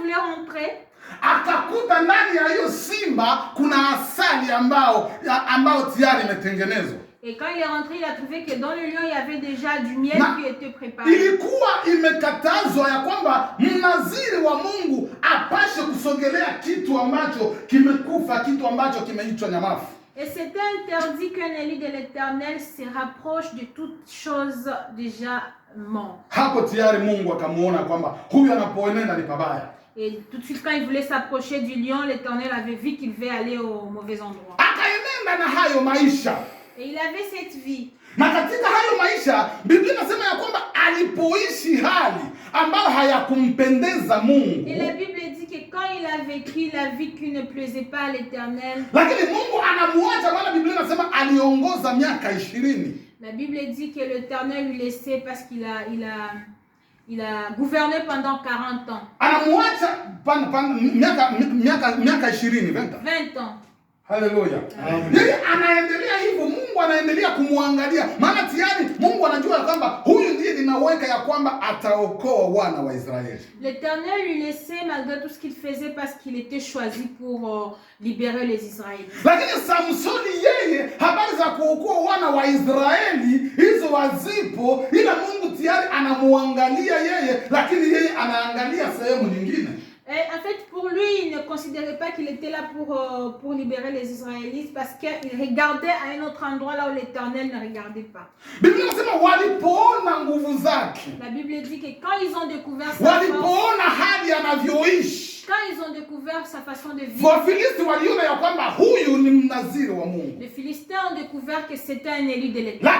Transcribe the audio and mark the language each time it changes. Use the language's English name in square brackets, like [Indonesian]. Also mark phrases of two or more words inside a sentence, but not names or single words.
[French] rentrer, [Swahili] akakuta ndani ya hiyo simba kuna asali ambao tayari imetengenezwa. [French] et quand il est rentré, il a trouvé que dans le lion, il y avait déjà du miel qui était préparé. [Swahili] Ilikuwa imekatazwa ya kwamba mnaziri wa Mungu apashe kusogelea kitu ambacho kimekufa, kitu ambacho kimeitwa nyamafu. [French] Et c'était interdit qu'un élu de l'Éternel se rapproche de toute chose déjà morte. [Swahili] Hapo tayari Mungu akamuona kwamba huyu anapoenenda ni pabaya. [French] Et tout de suite, quand il voulait s'approcher du lion, l'Éternel avait vu qu'il devait aller au mauvais endroit. [Swahili] Akaenenda na hayo maisha. [French] Et il avait cette vie. [Swahili] Na katika hayo maisha, Biblia inasema ya kwamba alipoishi hali ambayo hayakumpendeza Mungu. [French] Et la Bible dit que quand il a vécu la vie qui ne plaisait pas à l'Éternel. [Swahili] Lakini Mungu anamuacha, maana Biblia inasema aliongoza miaka 20. [French] La Bible dit que l'Éternel lui laissait parce qu'il a gouverné pendant 40 ans. [Swahili] Anamuacha miaka 20, [French] 20 ans. [Swahili] Haleluya. Yeye anaendelea hivyo, Mungu anaendelea kumwangalia. Maana tayari Mungu anajua kwamba huyu ndiye ninaweka ya kwamba ataokoa wana wa Israeli. [French] L'Éternel lui laissait malgré tout ce qu'il faisait parce qu'il était choisi pour libérer les Israélites. [Swahili] Lakini Samsoni yeye habari za kuokoa wana wa Israeli hizo wazipo, ila Mungu tayari anamuangalia yeye, lakini yeye anaangalia sehemu nyingine. [French] Et en fait, pour lui, il ne considérait pas qu'il était là pour libérer les Israélites parce qu'il regardait à un autre endroit là où l'Éternel ne regardait pas. La Bible dit que quand ils ont découvert sa force, quand ils ont découvert sa façon de vivre, les Philistins ont découvert que c'était un élu de l'Éternel.